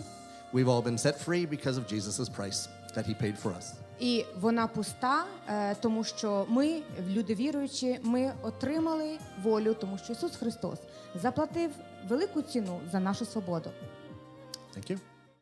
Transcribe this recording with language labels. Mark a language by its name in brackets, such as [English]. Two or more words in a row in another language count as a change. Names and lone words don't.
[English] We've all been set free because of Jesus' price that he paid for us. [Ukrainian] І вона пуста, тому що ми, люди віруючі, ми отримали волю, тому що Ісус Христос заплатив велику ціну за нашу свободу. [English] Thank you.